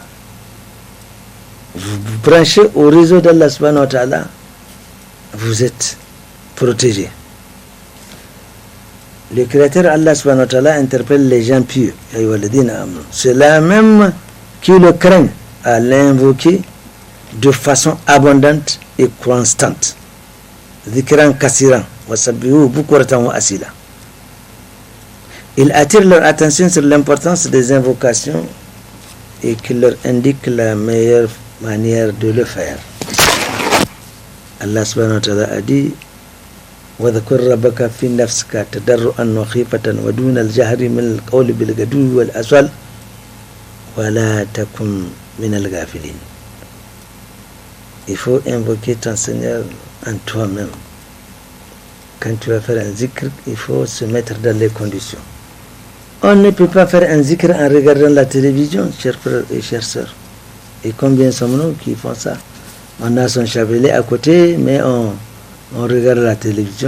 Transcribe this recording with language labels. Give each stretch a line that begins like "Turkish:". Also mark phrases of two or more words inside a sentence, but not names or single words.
French: Vous vous branchez au réseau d'Allah
Arabic: سبحانه وتعالى,
French: vous êtes protégé. Le Créateur
Arabic: الله سبحانه وتعالى
French: interpelle les gens pieux. Ceux-là même qui le craignent à l'invoquer de façon abondante et constante.
Arabic: ذكرا كثيرا وسبحوه بكرة وأصيلا.
French: Il attire leur attention sur l'importance des invocations et qu'il leur indique la meilleure manière de le faire.
Arabic: الله سبحانه وتعالى
French: a dit
Arabic: وَذْكُرْ رَبَّكَ فِي نَفْسِكَ تَضَرُّعًا وَخِيفَةً وَدُونَ الْجَهْرِ مِنَ الْقَوْلِ بِالْغُدُوِّ وَالْآصَالِ وَلَا تَكُنْ مِنَ الْغَافِلِينَ.
French: Il faut invoquer ton Seigneur en toi-même. Quand tu vas faire un zikr, il faut se mettre dans les conditions. On ne peut pas faire un zikr en regardant la télévision, chers frères et chères sœurs. Et combien sommes-nous qui font ça? On a son chapelet à côté, mais on regarde la télévision.